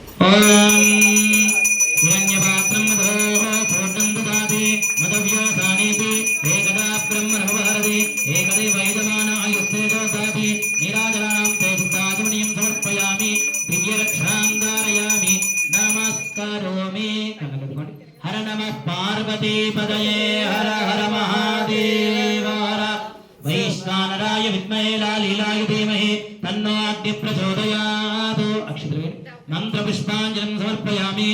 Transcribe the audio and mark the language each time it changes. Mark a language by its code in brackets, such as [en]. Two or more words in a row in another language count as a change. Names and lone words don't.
[sa] ఓం हिरण्यपात्रं मधोः पूर्णं ददाति मदव्योसानीति एकदा ब्रह्मणमुपहरति एकदैव यजमानायुस्तेजो ददाति नीराजनानां ते शुद्धाचमनीयं समर्पयामि దివ్యరక్షాం ధారయామి నమస్కరోమి. హర నమః పార్వతీపదయే హర హర మహాదేవ హర. వైశ్వానరాయ విద్మహే లాలీలాయ ధీమహి తన్నో అగ్ని ప్రచోదయాత్. అక్షతలు మంత్రపుష్పాంజలిం సమర్పయామి.